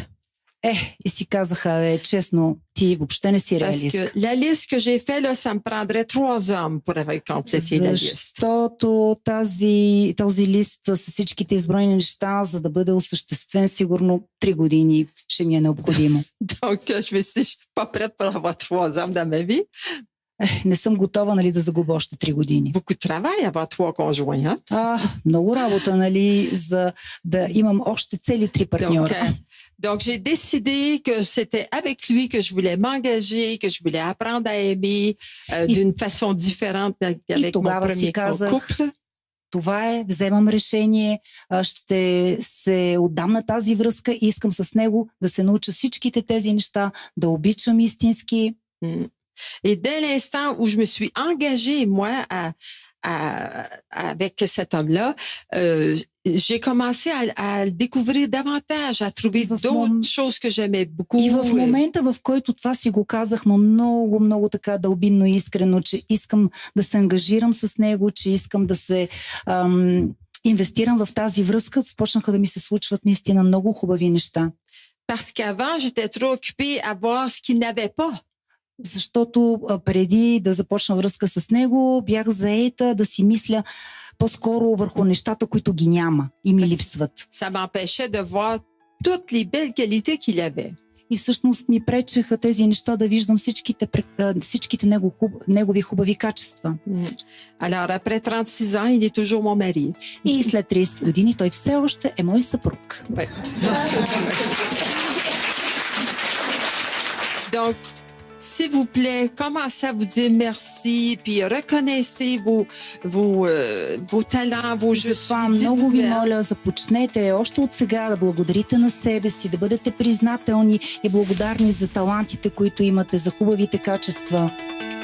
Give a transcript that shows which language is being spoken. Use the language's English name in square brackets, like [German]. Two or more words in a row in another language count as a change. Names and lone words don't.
[Bulgarian] И си казаха, честно, ти въобще не си реалист. [French] Parce que la liste que j'ai fait, là, ça me prendrait 3 hommes pour avoir complété la liste. [Bulgarian] Защото този лист с всичките изброени неща, за да бъде осъществен, сигурно 3 години ще ми е необходимо. [French] Donc, je me suis pas prête pour avoir 3 hommes dans ma vie. [Bulgarian] Не съм готова, нали, да загубя още 3 години. [French] Beaucoup de travail avoir 3 conjoints, hein? [Bulgarian] Много работа, нали, за да имам още цели 3 партньора. [French] Donc, j'ai décidé que c'était avec lui que je voulais m'engager, que je voulais apprendre à aimer d'une façon différente avec mon premier couple. [Bulgarian] Това е, вземам решение, ще се отдам на тази връзка и искам с него да се науча всичките тези неща, да обичам истински. [French] Et dès l'instant où je me suis engagée, moi, avec cet homme-là, j'ai commencé à le découvrir davantage, à trouver d'autres choses que j'aimais beaucoup. [Bulgarian] И в момента, в който това си го казах, но много така дълбинно и искрено, че искам да се ангажирам с него, че искам да се инвестирам в тази връзка, започнаха да ми се случват наистина много хубави неща. [French] Parce qu'avant, j'étais trop occupée à voir ce qu'il n'avait pas. [Bulgarian] Защото преди да започна връзка с него, бях заета да си мисля по-скоро върху нещата, които ги няма и ми липсват. [French] Ça m'empêchait de voir toutes les belles qualités qu'il avait. [Bulgarian] И всъщност ми пречеха тези неща да виждам всичките негови хубави качества. [French] Alors, après 36 ans, il est toujours mon mari. [Bulgarian] И след 30 години той все още е мой съпруг. [French] Donc, s'il vous plaît, commencez à vous dire merci, puis reconnaissez vos talents, vos je suis. [Bulgarian] Много ви моля, започнете още от сега да благодарите на себе си, да бъдете признателни и благодарни за талантите, които имате, за хубавите качества.